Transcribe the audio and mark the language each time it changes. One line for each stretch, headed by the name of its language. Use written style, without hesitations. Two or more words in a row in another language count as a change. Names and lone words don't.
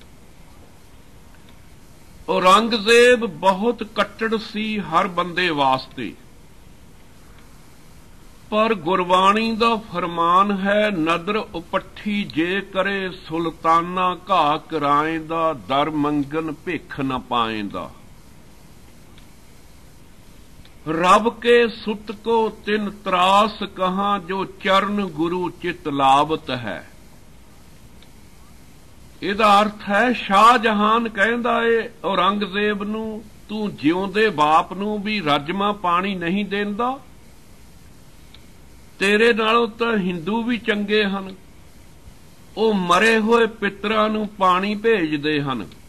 Punjabi: ਔਰੰਗਜ਼ੇਬ ਬਹੁਤ ਕੱਟੜ ਸੀ ਹਰ ਬੰਦੇ ਵਾਸਤੇ, ਪਰ ਗੁਰਬਾਣੀ ਦਾ ਫਰਮਾਨ ਹੈ, ਨਦਰ ਉਪੱਠੀ ਜੇ ਕਰੇ ਸੁਲਤਾਨਾ ਘਾਹ ਕਰਾਏਂਦਾ, ਦਰ ਮੰਗਨ ਭਿੱਖ ਨ ਪਾਏਂਦਾ।
Braj: रब के सुत को तिन त्रास कहां, जो चरण गुरु चित लावत है।
Punjabi: ਇਹਦਾ ਅਰਥ ਹੈ ਸ਼ਾਹਜਹਾਨ ਕਹਿੰਦਾ ਏ ਔਰੰਗਜ਼ੇਬ ਨੂੰ, ਤੂੰ ਜਿਉਂਦੇ ਬਾਪ ਨੂੰ ਵੀ ਰਜਮਾ ਪਾਣੀ ਨਹੀਂ ਦੇਂਦਾ, ਤੇਰੇ ਨਾਲੋਂ ਤਾਂ ਹਿੰਦੂ ਵੀ ਚੰਗੇ ਹਨ, ਉਹ ਮਰੇ ਹੋਏ ਪਿਤਰਾਂ ਨੂੰ ਪਾਣੀ ਭੇਜਦੇ ਹਨ।